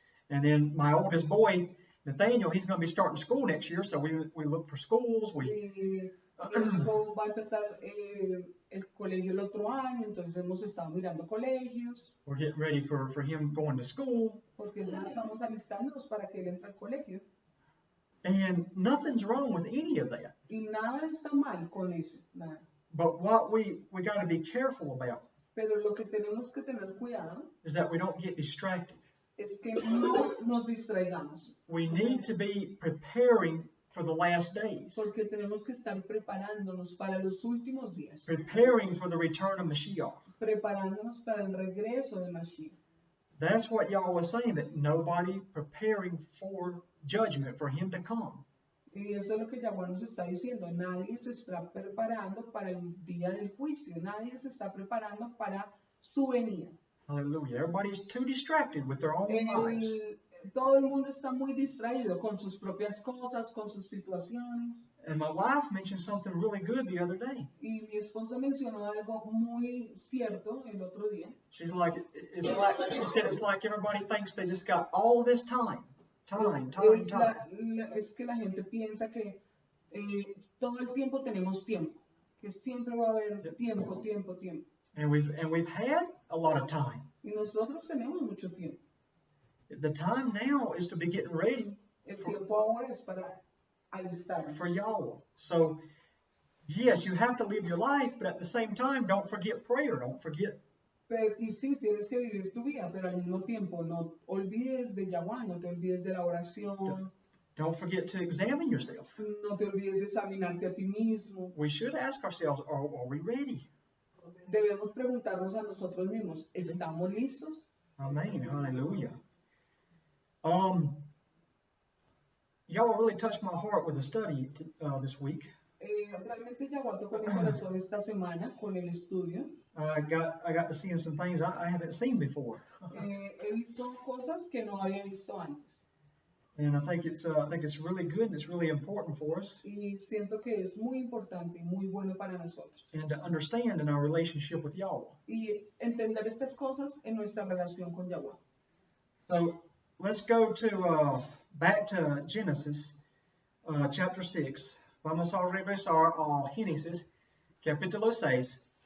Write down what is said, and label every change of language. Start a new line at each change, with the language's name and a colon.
English: And then my oldest boy, Nathaniel, he's going to be starting school next year, so we look for schools.
Spanish: Mi hijo va a empezar el colegio el otro año, entonces hemos estado mirando colegios,
English: We're getting ready for him going to school.
Spanish: porque ya estamos alistándonos para que él entre al colegio.
English: And nothing's wrong with any of that.
Spanish: Y nada está mal con eso, nada.
English: But what we got to be careful about
Spanish: Pero lo que tenemos que tener cuidado
English: is that we don't get distracted.
Spanish: es que no nos distraigamos,
English: We need to be preparing for the last days,
Spanish: porque tenemos que estar preparándonos para los últimos días,
English: preparing for the return of Mashiach.
Spanish: preparándonos para el regreso de Mashiach.
English: That's what y'all was saying, that nobody preparing for judgment, for him to come.
Spanish: Y eso es lo que Yahuwah nos está diciendo. Nadie se está preparando para el día del juicio. Nadie se está preparando para su venida. Hallelujah.
English: Everybody's too distracted with their own lives.
Spanish: Todo el mundo está muy distraído con sus propias cosas, con sus situaciones.
English: And my wife mentioned something really good the other day.
Spanish: Y mi esposa mencionó algo muy cierto el otro día.
English: She said it's like everybody thinks they just got all this time. Time.
Spanish: Es que la gente piensa que todo el tiempo tenemos tiempo, que siempre va a haber tiempo.
English: And we've had a lot of time.
Spanish: Y nosotros tenemos mucho tiempo.
English: The time now is to be getting ready
Spanish: El tiempo ahora es para alistarnos.
English: for y'all. So, yes, you have to live your life, but at the same time, don't forget prayer. Don't forget.
Spanish: Y sí, tienes que vivir tu vida, pero al mismo tiempo no olvides de Yahuwah, no te olvides de la oración,
English: Don't forget to examine yourself.
Spanish: no te olvides de examinarte a ti mismo.
English: We should ask ourselves, are we ready?
Spanish: Debemos preguntarnos a nosotros mismos, ¿estamos listos? Amen. Hallelujah.
English: Y'all really touched my heart with the study this week.
Spanish: Realmente Yahuwah tocó mi corazón esta semana con el estudio.
English: I got to seeing some things I haven't seen before,
Spanish: He visto cosas que no había visto antes.
English: and I think it's really good and it's really important for us,
Spanish: Y siento que es muy importante y muy bueno para nosotros.
English: and to understand in our relationship with Yahweh.
Spanish: Y entender estas cosas en nuestra relación con Yahuwah.
English: So let's go to back to Genesis chapter 6.
Spanish: Vamos a regresar a Génesis capítulo 6.